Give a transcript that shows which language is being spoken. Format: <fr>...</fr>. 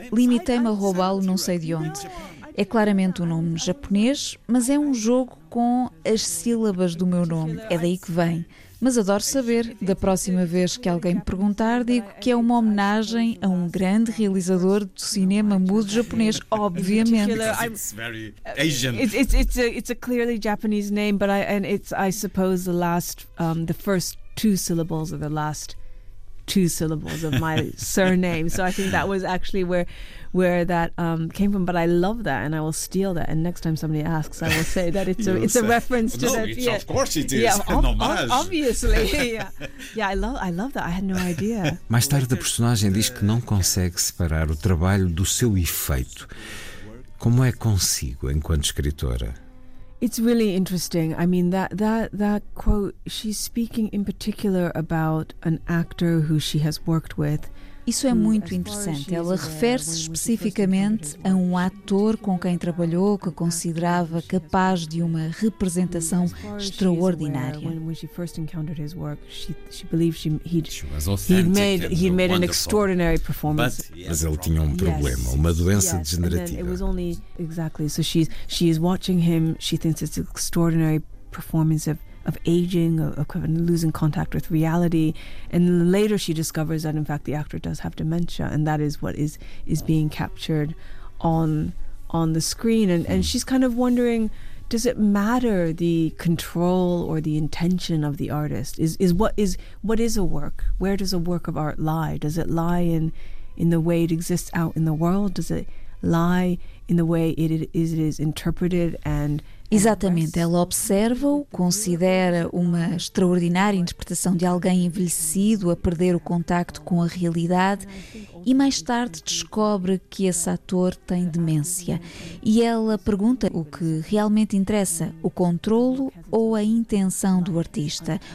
<pt>Limitei-me a roubá-lo não sei de onde. É claramente um nome japonês, mas é um jogo com as sílabas do meu nome. É daí que vem. Mas adoro saber. Da próxima vez que alguém me perguntar, digo que é uma homenagem a um grande realizador do cinema mudo japonês, obviamente.</pt> <en>It's very Asian. It's a clearly Japanese name, but I suppose the last the first two syllables are the last two syllables of my surname. So I think that was actually where that came from, but I love that and I will steal that, and next time somebody asks I will say that it's a reference to that. Yeah. Of course it is. Obviously. Yeah, I love that. I had no idea.</en> <pt>Mais tarde a personagem diz que não consegue separar o trabalho do seu efeito. Como é consigo enquanto escritora?</pt> <en>It's really interesting. I mean, that quote, she's speaking in particular about an actor who she has worked with.</en> <pt>Isso é muito interessante. Ela refere-se especificamente a um ator com quem trabalhou, que considerava capaz de uma representação extraordinária. Mas ele tinha um problema, uma doença degenerativa.</pt> <en>So she is watching him. She thinks it's an extraordinary performance of aging, of losing contact with reality, and later she discovers that in fact the actor does have dementia, and that is what is being captured on the screen. And she's kind of wondering, does it matter the control or the intention of the artist? Is what is a work? Where does a work of art lie? Does it lie in the way it exists out in the world? Does it lie in the way it is interpreted and</en> <pt>Exatamente, ela observa-o, considera uma extraordinária interpretação de alguém envelhecido a perder o contacto com a realidade e mais tarde descobre que esse ator tem demência. E ela pergunta o que realmente interessa, o controlo ou a intenção do artista?</pt>